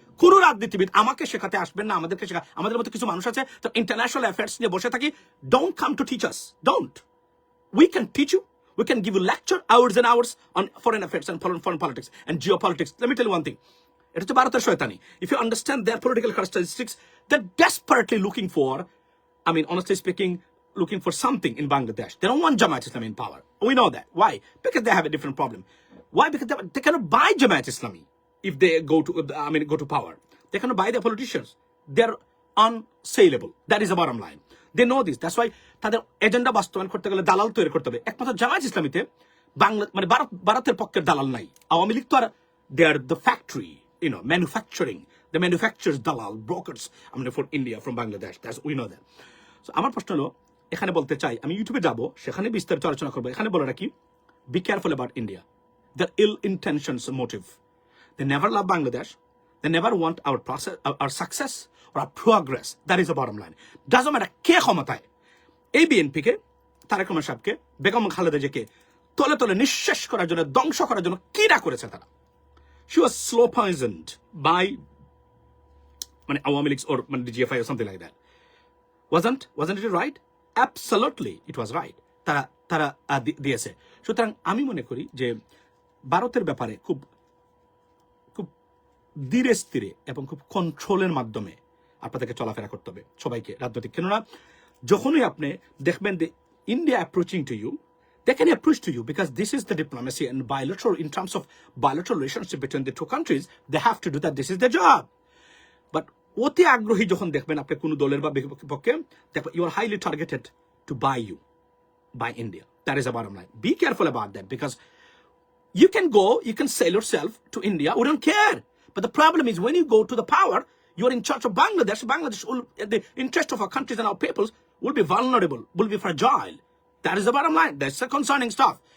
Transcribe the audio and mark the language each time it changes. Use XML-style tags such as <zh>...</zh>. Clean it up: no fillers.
<bn>কোন রাজনীতিবিদ আমাকে শেখাতে আসবেন না, আমাদেরকে শেখা। আমাদের মতো কিছু মানুষ আছে তো ইন্টারন্যাশনাল অ্যাফেয়ার্স নিয়ে বসে থাকি।</bn> <en>Don't come to teach us. Don't. We can teach you. We can give you lecture hours and hours on foreign affairs and foreign politics and geopolitics. Let me tell you one thing.</en> <bn>এটা হচ্ছে ভারতের শয়তানি.</bn> <en>If you understand their political characteristics, they're desperately looking for, I mean, honestly speaking, looking for something in Bangladesh. They don't want Jamaat Islami in power. We know that. Why? Because they have a different problem. Why? Because they cannot buy Jamaat Islami if they go to power. They cannot buy their politicians. They're unsaleable. That is the bottom line. They know this. That's why</en> <bn>তাদের agenda বাস্তবায়ন করতে গেলে দালাল তৈরি করতে হবে। একমাত্র জামায়াত ইসলামীতে বাংলা মানে ভারতের পক্ষের দালাল নাই। আওয়ামী লীগ তো আর</bn> <en>they are the factory, manufacturing. The manufacturers, dalal, brokers, for India, from Bangladesh. We know that.</en> <bn>So আমার প্রশ্ন হলো, এখানে বলতে চাই, আমি ইউটিউবে যাব, সেখানে বিস্তারিত আলোচনা করবো। এখানে বলে রাখি,</bn> <en>Be careful about India. Their ill intentions motive. They never love Bangladesh. They never want our process, our success, or our progress. That is the bottom line. Doesn't matter</en> <bn>কে ক্ষমতায়। এই বিএনপিকে, তারেক রহমান সাহেবকে, বেগম খালেদা জিয়াকে তলে তলে নিঃশেষ করার জন্য, ধ্বংস করার জন্য কি না করেছে তারা।</bn> <en>She was slow poisoned by Awami League or DGFI or something like that. Wasn't it right? Absolutely, it was right.</en> <bn>তারা দিয়েছে। সুতরাং আমি মনে করি যে ভারতের ব্যাপারে খুব খুব ধীরে স্থিরে এবং খুব কন্ট্রোলের মাধ্যমে আপনাদেরকে চলাফেরা করতে হবে সবাইকে, রাজনৈতিক। কেননা যখনই আপনি দেখবেন যে</bn> <en>India approaching to you, they can approach to you because this is the diplomacy and bilateral, in terms of bilateral relationship between the two countries, they have to do that. This is their job.</en> <bn>But অতি আগ্রহী যখন দেখবেন আপনি কোন দলের বা পক্ষে, দেখবেন</bn> <en>you are highly targeted to buy India. That is the bottom line. Be careful about that, because you can sell yourself to India. We don't care. But the problem is when you go to the power, you are in charge of Bangladesh. Bangladesh will, the interest of our countries and our peoples will be vulnerable, will be fragile. That is the bottom line. That's the concerning stuff.</en>